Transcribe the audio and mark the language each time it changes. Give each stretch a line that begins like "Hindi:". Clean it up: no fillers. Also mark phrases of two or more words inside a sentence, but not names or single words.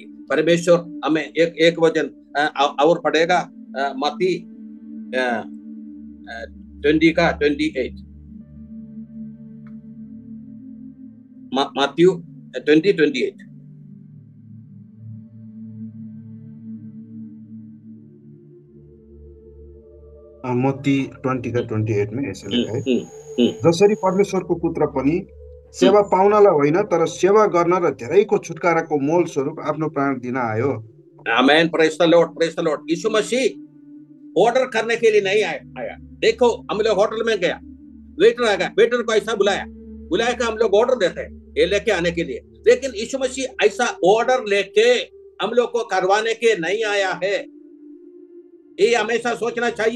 Hindi: परमेश्वर हमें एक वचन और पढ़ेगा, मत्ती 20 का 28, Matthew 20:28। मत्ती 20 का 28 में ऐसा लेखा है,
Nepali: जसरी परमेश्वरको पुत्र पनि सेवा पाउनलाई होइन तर सेवा गर्न र धेरैको छुटकाराको मोल स्वरूप आफ्नो प्राण दिन आयो। आमेन,
English: praise the Lord, praise the Lord.
Hindi: यीशु मसीह ऑर्डर करने के लिए नहीं आया। देखो हम लोग होटल में गया, वेटर आ गया, वेटर को ऐसा बुलाया कि हम लोग ऑर्डर देते हैं ये लेके आने के लिए, लेकिन यीशु मसीह ऐसा ऑर्डर लेके हम लोग को करवाने के नहीं आया है। ये हमेशा सोचना चाहिए।